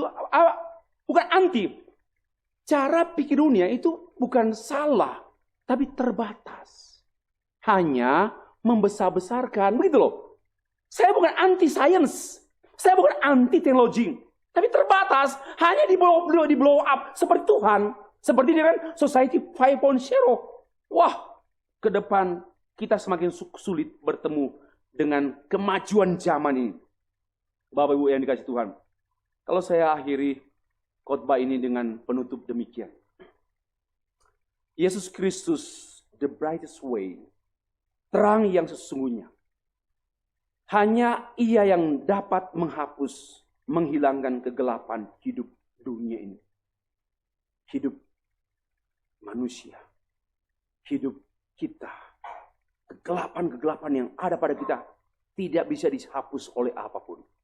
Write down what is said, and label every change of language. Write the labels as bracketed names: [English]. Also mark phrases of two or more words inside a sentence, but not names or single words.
[Indonesian] Bukan anti. Cara pikir dunia itu bukan salah. Tapi terbatas. Hanya membesar-besarkan. Begitu loh. Saya bukan anti science. Saya bukan anti teknologi. Tapi terbatas. Hanya di [English] blow up. [Indonesian] Seperti Tuhan. Seperti dengan Society 5.0. Wah. Ke depan kita semakin sulit bertemu dengan kemajuan zaman ini. Bapak Ibu yang dikasih Tuhan. Kalau saya akhiri khotbah ini dengan penutup demikian. Yesus Kristus, [English] the brightest way. [Indonesian] Terang yang sesungguhnya. Hanya Ia yang dapat menghapus, menghilangkan kegelapan hidup dunia ini. Hidup manusia. Hidup kita. Kegelapan-kegelapan yang ada pada kita tidak bisa dihapus oleh apapun.